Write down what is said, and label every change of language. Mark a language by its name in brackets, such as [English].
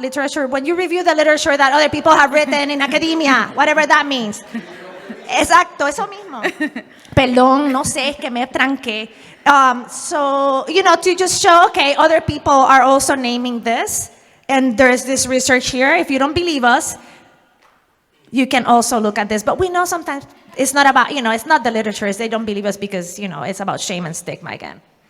[English] Literature, when you review the literature that other people have written in academia, whatever that means. [Spanish] Exacto, eso mismo. Perdón, no sé, es que me tranqué. [English] So, to just show, okay, other people are also naming this, and there's this research here. If you don't believe us, you can also look at this. But we know sometimes it's not about, it's not the literature, they don't believe us because, it's about shame and stigma again.